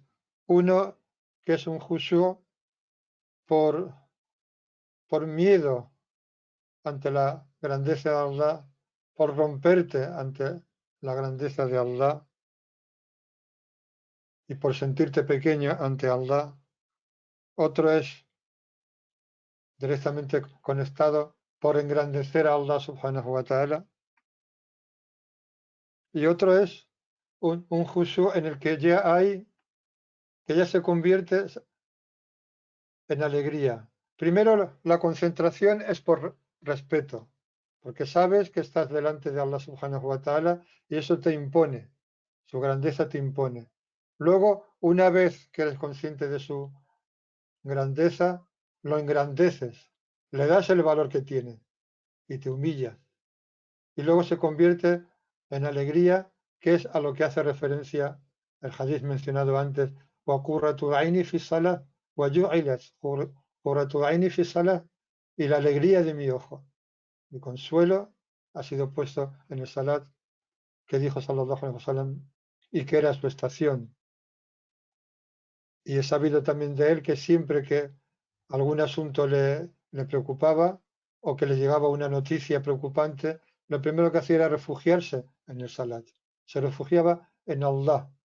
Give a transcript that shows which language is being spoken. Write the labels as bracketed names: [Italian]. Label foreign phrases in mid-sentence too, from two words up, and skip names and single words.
[Spanish] Uno, que es un khushu' por, por miedo ante la grandeza de Allah, por romperte ante la grandeza de Allah y por sentirte pequeño ante Allah. Otro es directamente conectado por engrandecer a [Arabic] الله سبحانه وتعالى. [Spanish] y otro es un Jushu en el que ya hay, que ya se convierte en alegría. Primero, la concentración es por respeto, porque sabes que estás delante de [Arabic] الله سبحانه وتعالى [Spanish] y eso te impone, su grandeza te impone. Luego, una vez que eres consciente de su grandeza, lo engrandeces, le das el valor que tiene y te humillas. Y luego se convierte en alegría, que es a lo que hace referencia el hadith mencionado antes, [Arabic] وَقُرَّةُ عَيْنِي فِي الصَّلَاةِ وَجُعِلَتْ قُرَّةُ عَيْنِي فِي الصَّلَاةِ, [Spanish] y la alegría de mi ojo, mi consuelo ha sido puesto en el salat que dijo [Arabic] صلى الله عليه وسلم [Spanish] y que era su estación. Y he sabido también de él que siempre que algún asunto le preocupaba o que le llegaba una noticia preocupante, lo primero que hacía era refugiarse en el salat. Se refugiaba en Allah.